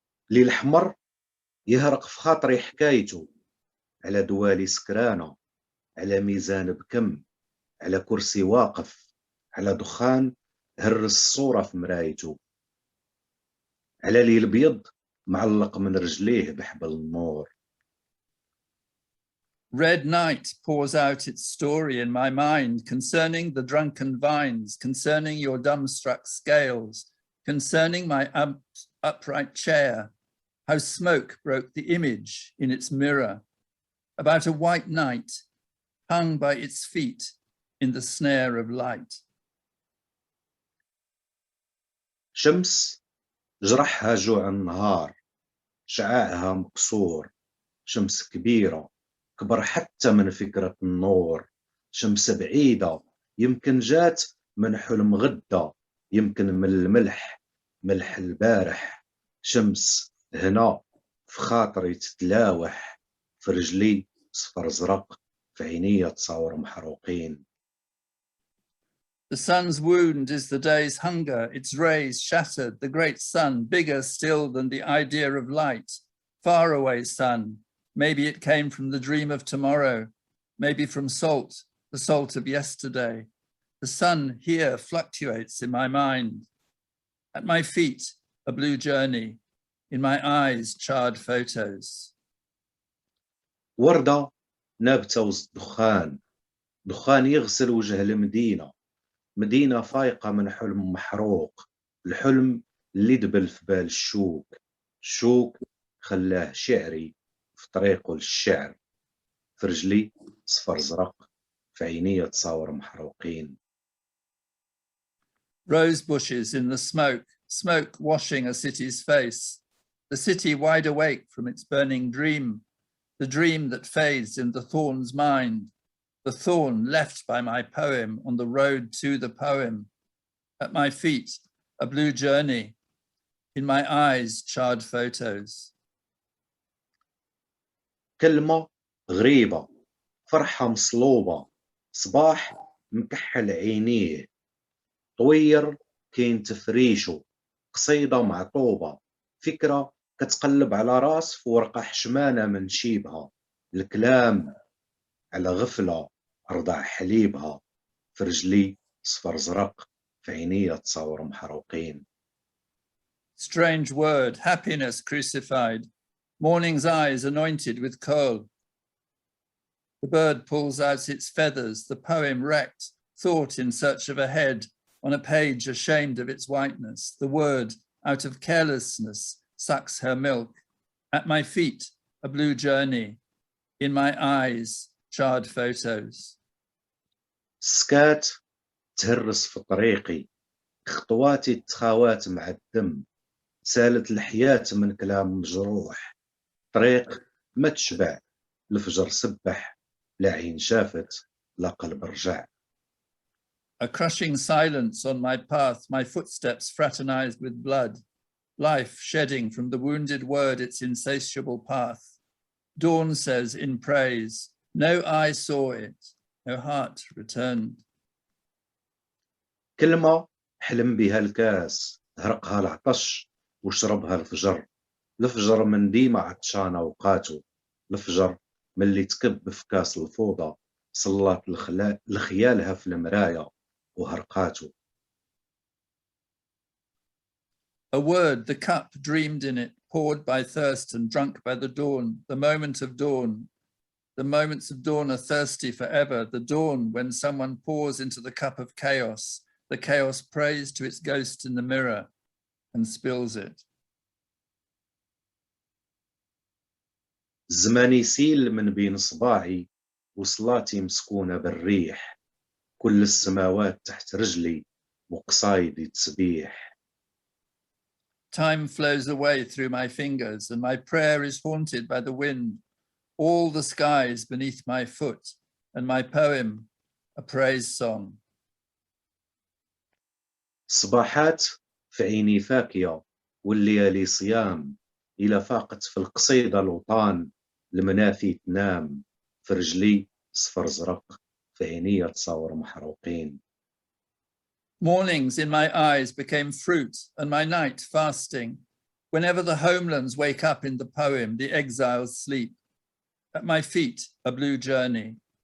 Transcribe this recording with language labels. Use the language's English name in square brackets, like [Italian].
[Arabic] ليل الحمر يهرق في خاطري حكايته على دوالي سكرانة، على ميزان بكم، على كرسي واقف، على دخان هرس الصورة في مرايته، على ليل بيض معلق من رجليه بحبل النور. [English] Red night pours out its story in my mind concerning the drunken vines, concerning your dumbstruck scales, concerning my upright chair, how smoke broke the image in its mirror, about a white knight hung by its feet in the snare of light. [Arabic] شمس جرحها جوع النهار، شعاعها مكسور، شمس كبيرة كبر حتى من فكرة النور، شمس بعيدة يمكن جات من حلم غدة، يمكن من الملح، ملح البارح، شمس هنا في خاطري تتلاوح، في رجلي صفر زرق، في عينية تصور محروقين. [English] The sun's wound is the day's hunger, its rays shattered, the great sun, bigger still than the idea of light, far away sun. Maybe it came from the dream of tomorrow, maybe from salt, the salt of yesterday. The sun here fluctuates in my mind. At my feet, a blue journey. In my eyes, charred photos. [Arabic] وردة نابتة وسط دخان، دخان يغسل وجه المدينة، مدينة فايقة من حلم محروق، الحلم اللي دبل في بال الشوك، الشوك خلاه شعري في طريقه للشعر، في رجلي صفر زرق، في عيني تصاور محروقين. [English] Rose bushes in the smoke, smoke washing a city's face, the city wide awake from its burning dream, the dream that fades in the thorn's mind, the thorn left by my poem on the road to the poem. At my feet, a blue journey. In my eyes, charred photos. [Arabic] كلمة غريبة، فرحة مصلوبة، صباح مكحل عينيه، طوير كاين تفريشه، قصيدة معطوبة، فكرة كتقلب على راس في ورقة حشمانة من شيبها، الكلام على غفلة أرضع حليبها، في رجلي صفر زرق، في عيني تصور محروقين. [English] Strange word, happiness crucified, morning's eyes anointed with kohl. The bird pulls out its feathers, the poem wrecked, thought in search of a head, on a page ashamed of its whiteness. The word, out of carelessness, sucks her milk. At my feet, a blue journey. In my eyes, charred photos. [Arabic] السكات تهرس في طريقي، خطواتي تخاوات مع الدم، سالت الحياة من كلام مجروح، طريق ما تشبع، الفجر سبح، لا عين شافت، لا قلب رجع. [English] A crushing silence on my path, my footsteps fraternized with blood, life shedding from the wounded word its insatiable path. Dawn says in praise, no eye saw it, no heart returned. [Arabic] كلمة حلم بها الكاس، هرقها العطش وشربها الفجر، الفجر من ديما عطشان أوقاته، الفجر من اللي تكب في كاس الفوضى، صلات لخيالها في المراية وهرقاته. [English] A word, the cup dreamed in it, poured by thirst and drunk by the dawn, the moment of dawn. The moments of dawn are thirsty forever, the dawn when someone pours into the cup of chaos, the chaos prays to its ghost in the mirror and spills it. [Arabic] الزمان يسيل من بين صباعي وصلاتي مسكونة بالريح، كل السماوات تحت رجلي وقصايدي تسبيح. [English] Time flows away through my fingers and my prayer is haunted by the wind, all the skies beneath my foot, and my poem, a praise song. [Arabic] الصباحات في عيني فاكية والليالي صيام، إلى فاقت في القصيدة الوطان المنافي تنام، في رجلي صفر زرق في عيني تصاور محروقين. [English] Mornings in my eyes became fruit and my night fasting. Whenever the homelands wake up in the poem, the exiles sleep. At my feet, a blue journey.